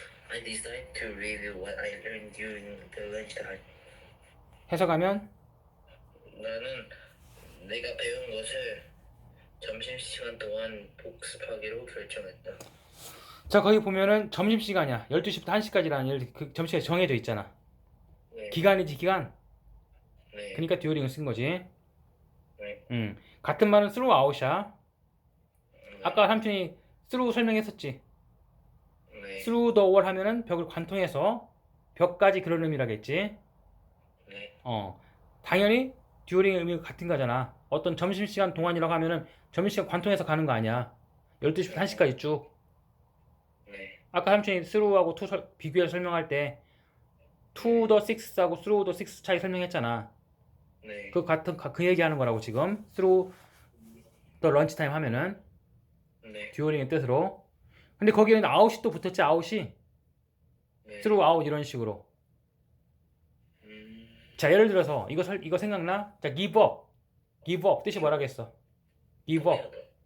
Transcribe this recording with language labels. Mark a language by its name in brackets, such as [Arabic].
[English] I decided to review what I learned during the lunchtime. [Korean] 해석하면 나는 내가 배운 것을 점심시간 동안 복습하기로 결정했다. 자 거기 보면은 점심시간이야. 12시부터 1시까지라는 그 점심시간이 정해져 있잖아. 네. 기간이지 기간. 네. 그러니까 during을 쓴 거지. 네. 같은 말은 throughout이야. 네. 아까 삼촌이 through 설명했었지. 네. through the wall 하면은 벽을 관통해서 벽까지 그런 의미라겠지. 네. 당연히 during의 의미가 같은 거잖아. 어떤 점심시간 동안이라고 하면은 점심시간 관통해서 가는 거 아니야. 12시부터 1시까지 쭉. 네. 아까 삼촌이 through하고 to 비교해서 설명할 때 to the six 하고 through the six 차이 설명했잖아. 네. 그 얘기하는 거라고 지금. [English] through the lunch time 하면은 [Korean] 네. during의 뜻으로. 근데 거기에는 out이 또 붙었지. out이 네. throughout 이런 식으로. 자 예를 들어서 이거 생각나? 자 give up 뜻이 뭐라겠어? [English] give up